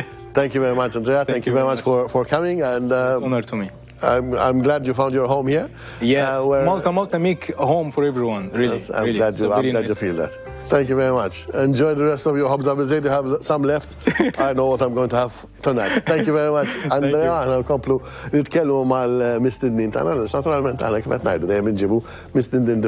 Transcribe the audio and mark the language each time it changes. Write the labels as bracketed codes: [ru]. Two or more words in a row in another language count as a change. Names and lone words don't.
[en] Thank you very much, Andrea. Thank you very much for coming. And honor to me. I'm glad you found your home here. Yes, Malta make a home for everyone, really. Yes, I'm glad you feel that. Thank you very much. Enjoy the rest of your [mt] ħobża biż-żejt. [en] You have some left. I know what I'm going to have tonight. Thank you very much. [mt] Andrea, għana nkomplu nitkellmu mal-mistednin tagħna, naturalment għana kif qed ngħidu dejjem inġibu mistednin